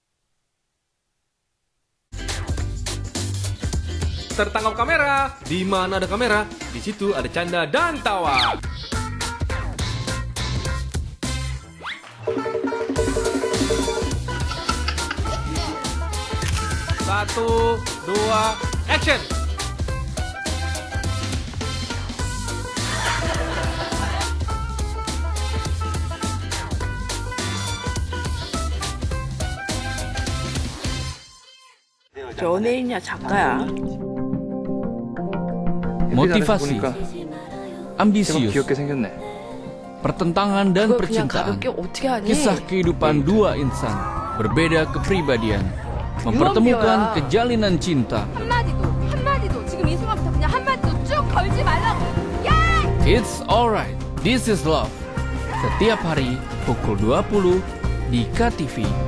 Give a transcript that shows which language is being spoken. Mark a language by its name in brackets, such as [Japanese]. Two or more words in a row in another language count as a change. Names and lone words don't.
[Indonesian] tertangkap kamera. Di mana ada kamera, di situ ada canda dan tawa. Satu, dua, action. [Korean] 연예인이야 작가야. [Indonesian] Motivasi, ambisius, pertentangan dan percintaan, kisah kehidupan dua insan, berbeda kepribadian, mempertemukan kejalinan cinta. [Korean] 한마디도 지금 이 순간부터 그냥 한마디도 쭉 걸지 말라고. 야! [English] It's alright, this is love. [Indonesian] Setiap hari pukul 20 di KTV.